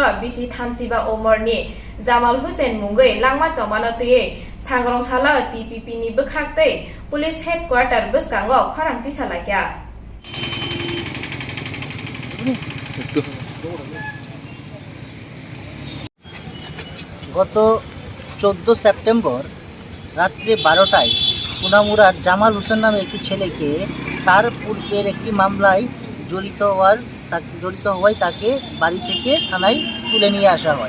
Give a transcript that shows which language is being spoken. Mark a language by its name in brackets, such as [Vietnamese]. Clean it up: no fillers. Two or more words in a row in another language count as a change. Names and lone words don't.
[Kok Borok] बिसि 35 उमरनि जामाल हुसैन मुंगै लांमा चमानो तुयै सांग्रांशाला टीपीपी नि बखाक्तै [English] police headquarters [Kok Borok] बसकांगो खरांति सालायग्या [Bangla] গত 14 সেপ্টেম্বর রাত্রে 12টায় সোনামুড়ার জামাল হোসেন নামে একটি ছেলেকে তার পূর্বের একটি মামলায় জড়িত হওয়ায় তাকে বাড়ি থেকে থানায় তুলে নিয়ে আসা হয়।